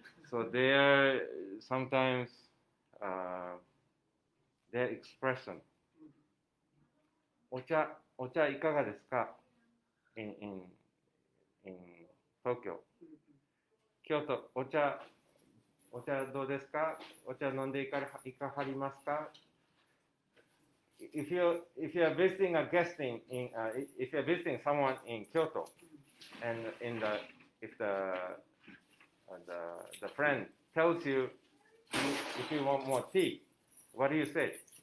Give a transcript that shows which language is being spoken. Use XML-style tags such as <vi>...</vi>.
<en>So they're sometimes their expression.</en> <ja>お茶いかがですか</ja> <en>in Tokyo.</en> <ja>京都お茶どうですかお茶飲んでいかはりますか</ja> <en>If you're visiting a guest if you're visiting someone in Kyoto, and if the friend tells you if you want more tea, what do you say?</en>